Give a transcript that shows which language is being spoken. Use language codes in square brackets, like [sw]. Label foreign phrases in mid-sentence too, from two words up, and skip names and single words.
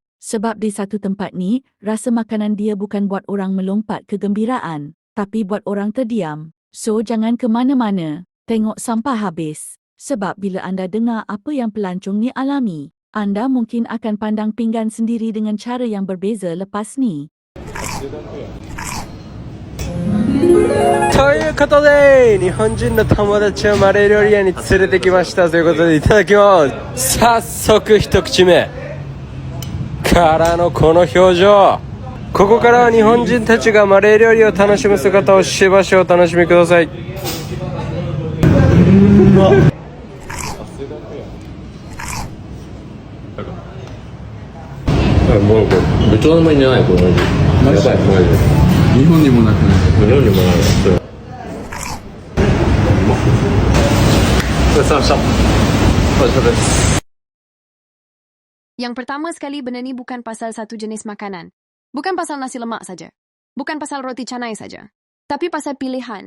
[ms] Sebab di satu tempat ni, rasa makanan dia bukan buat orang melompat kegembiraan, tapi buat orang terdiam. So, jangan ke mana-mana, tengok sampai habis. Sebab bila anda dengar apa yang pelancong ni alami, anda mungkin akan pandang pinggan sendiri dengan cara yang berbeza lepas ni. [ja] ということで、日本人の友達をマレー料理屋に連れてきましたということで、いただきます。早速一口目からのこの表情。ここからは日本人たちがマレー料理を楽しむ姿をしばしお楽しみください。もうベトナムにないこの味。やばいマジで。日本にもなくない。日本にもない。 [ms] Yang pertama sekali, benda ni bukan pasal satu jenis makanan. Bukan pasal nasi lemak saja. Bukan pasal roti canai saja. Tapi pasal pilihan.